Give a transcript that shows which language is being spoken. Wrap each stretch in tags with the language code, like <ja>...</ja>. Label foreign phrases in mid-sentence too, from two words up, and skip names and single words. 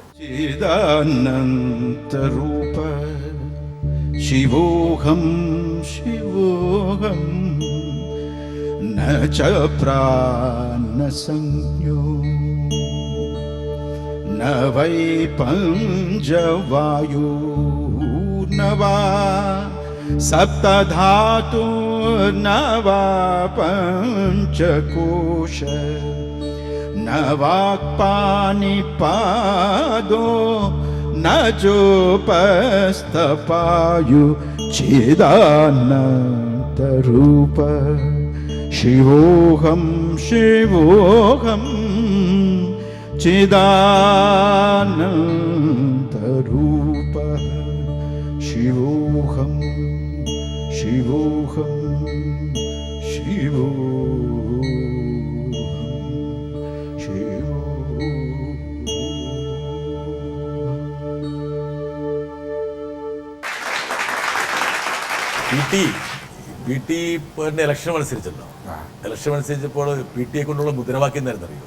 <sa>ചിദാനന്തരൂപ ശിവോഹം ശിവോഹം ന ച പ്രാണസംജ്ഞോ ന വൈ പഞ്ചവായു ന വാ സപ്തധാതു ന വാ പഞ്ചകോശ न वाक्पानिपादो न जोपस्तपायु चिदानन्तरूप शिवोहं शिवोहं चिदानन्तरूप शिवोहं शिवोहं शिवोहम्.</sa> <ml>പി ടി ഇലക്ഷൻ മത്സരിച്ചല്ലോ. ഇലക്ഷൻ മത്സരിച്ചപ്പോൾ പി ടിയെ കൊണ്ടുള്ള മുദ്രാവാക്യം എന്തായിരുന്നു അറിയോ?</ml>